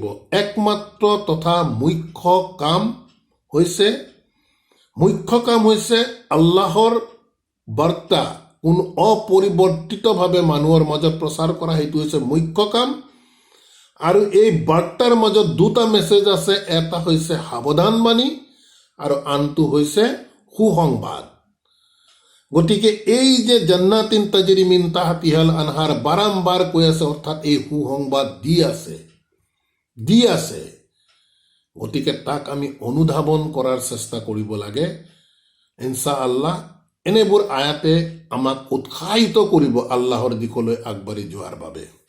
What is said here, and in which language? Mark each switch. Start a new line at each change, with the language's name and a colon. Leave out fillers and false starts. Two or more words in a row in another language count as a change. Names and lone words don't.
Assamese: একমাত্ৰ তথা মুখ্য কাম হৈছে আল্লাহৰ বাৰ্তা কোনো অপৰিৱৰ্তিতভাৱে মানুহৰ মাজত প্ৰচাৰ কৰা, সেইটো হৈছে মুখ্য কাম। আৰু এই বাৰ্তাৰ মাজত দুটা মেছেজ আছে, এটা হৈছে সাৱধানবাণী আৰু আনটো হৈছে সুসংবাদ। গতিকে এই যে
Arabic: جنات تجري من تحتها الأنهار
Assamese: বাৰম্বাৰ কৈ আছে, অৰ্থাৎ এই সুসংবাদ দি আছে। গতিকে তাক আমি অনুধাৱন কৰাৰ চেষ্টা কৰিব লাগে। ইনশাআল্লাহ এনেবোৰ আয়াতে আমাক উৎসাহিত কৰিব আল্লাহৰ দিশলৈ আগবাঢ়ি যোৱাৰ বাবে।